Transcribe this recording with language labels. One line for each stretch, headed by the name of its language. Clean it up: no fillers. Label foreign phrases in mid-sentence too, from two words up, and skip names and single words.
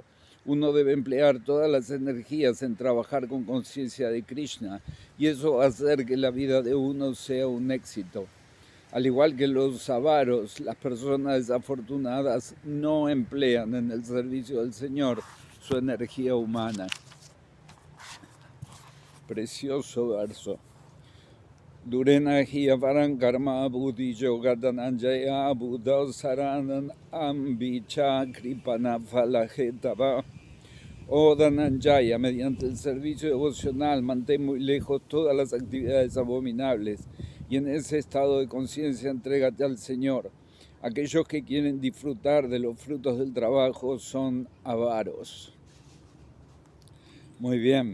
Spanish: Uno debe emplear todas las energías en trabajar con conciencia de Krishna, y eso va a hacer que la vida de uno sea un éxito. Al igual que los avaros, las personas desafortunadas no emplean en el servicio del Señor su energía humana. Precioso verso.
Sanskrit: Durena hi avaram karma buddhi yoga dananjaya buddha saranam ambicha kripana falahetava.
Spanish: Oh Dananjaya, mediante el servicio devocional mantén muy lejos todas las actividades abominables y en ese estado de conciencia entrégate al Señor. Aquellos que quieren disfrutar de los frutos del trabajo son avaros. Muy bien.